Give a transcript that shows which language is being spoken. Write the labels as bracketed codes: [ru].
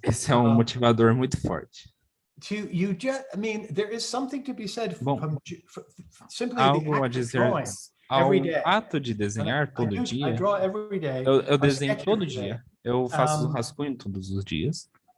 [pt] Esse é um motivador muito forte. [en] I mean, there is something to be said from simply [pt] algo a dizer ao ato de desenhar todo dia. Eu desenho todo dia. Eu faço rascunho todos os dias.